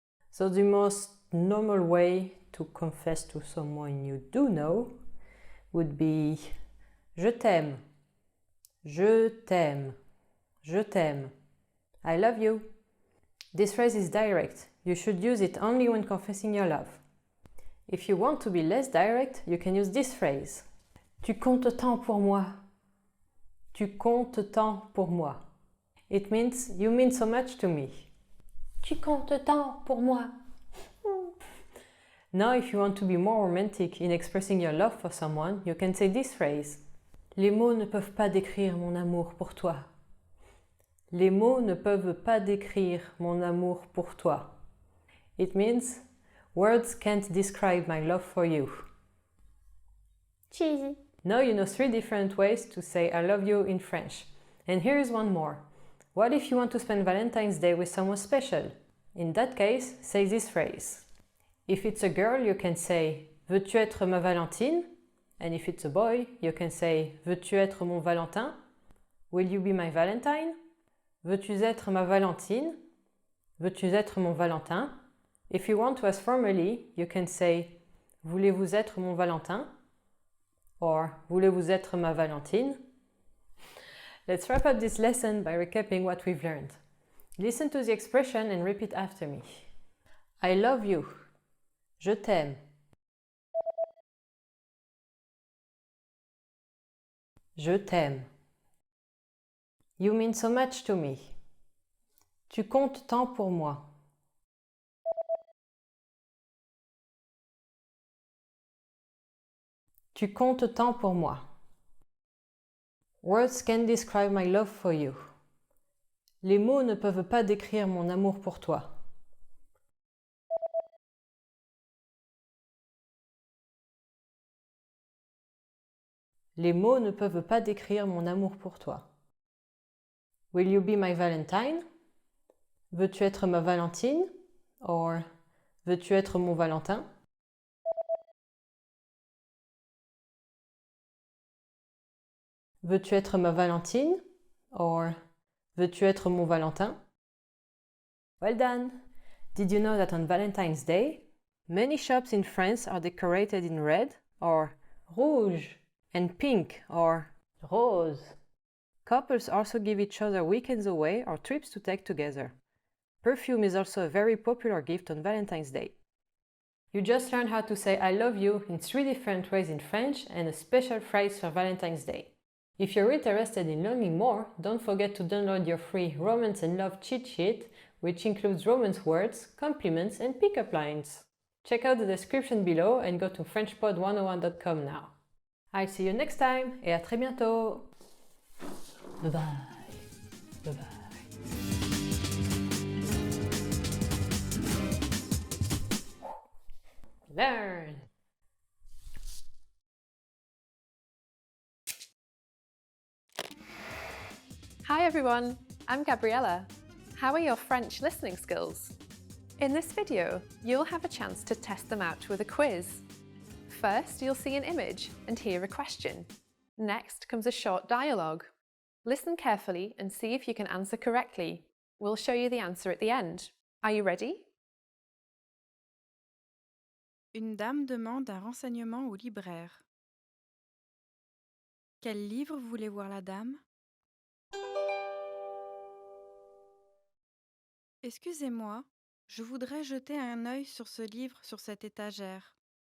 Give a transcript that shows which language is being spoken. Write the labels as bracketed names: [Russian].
[English] So the most normal way to confess to someone you do know would be [French] Je t'aime, je t'aime, je t'aime, [English] I love you. This phrase is direct. You should use it only when confessing your love. If you want to be less direct, you can use this phrase. [French] Tu comptes tant pour moi. Tu comptes tant pour moi. [English] It means you mean so much to me. [French] Tu comptes tant pour moi. [English] Now, if you want to be more romantic in expressing your love for someone, you can say this phrase. [French] Les mots ne peuvent pas décrire mon amour pour toi. Les mots ne peuvent pas décrire mon amour pour toi. [English] It means, words can't describe my love for you. Cheesy. Now you know 3 different ways to say I love you in French. And here is one more. What if you want to spend Valentine's Day with someone special? In that case, say this phrase. If it's a girl, you can say [French] Veux-tu être ma Valentine? [English] And if it's a boy, you can say [French] Veux-tu être mon Valentin? [English] Will you be my Valentine? [French] Veux-tu être ma Valentine? Veux-tu être mon Valentin? [English] If you want to ask formally, you can say [French] Voulez-vous être mon Valentin? Or Voulez-vous être ma Valentine? [English] Let's wrap up this lesson by recapping what we've learned. Listen to the expression and repeat after me. I love you. [French] Je t'aime. Je t'aime. [English] You mean so much to me. [French] Tu comptes tant pour moi. Tu comptes tant pour moi. [English] Words can describe my love for you. [French] Les mots ne peuvent pas décrire mon amour pour toi. Les mots ne peuvent pas décrire mon amour pour toi. [English] Will you be my Valentine? [French] Veux-tu être ma Valentine? Or, veux-tu être mon Valentin? Veux-tu être ma Valentine? Or, veux-tu être mon Valentin? [English] Well done! Did you know that on Valentine's Day, many shops in France are decorated in red or rouge and pink or rose? Couples also give each other weekends away or trips to take together. Perfume is also a very popular gift on Valentine's Day. You just learned how to say I love you in 3 different ways in French and a special phrase for Valentine's Day. If you're interested in learning more, don't forget to download your free Romance and Love cheat sheet, which includes romance words, compliments, and pickup lines. Check out the description below and go to FrenchPod101.com now. I'll see you next time [French] et à très bientôt! [English] Bye bye! Bye bye! Learn! Hi everyone, I'm Gabriella. How are your French listening skills? In this video, you'll have a chance to test them out with a quiz. First, you'll see an image and hear a question. Next comes a short dialogue. Listen carefully and see if you can answer correctly. We'll show you the answer at the end. Are you ready? [French] Une dame demande un renseignement au libraire. Quel livre voulait voir la dame? Excusez-moi, je voudrais jeter un œil sur ce livre sur cette étagère.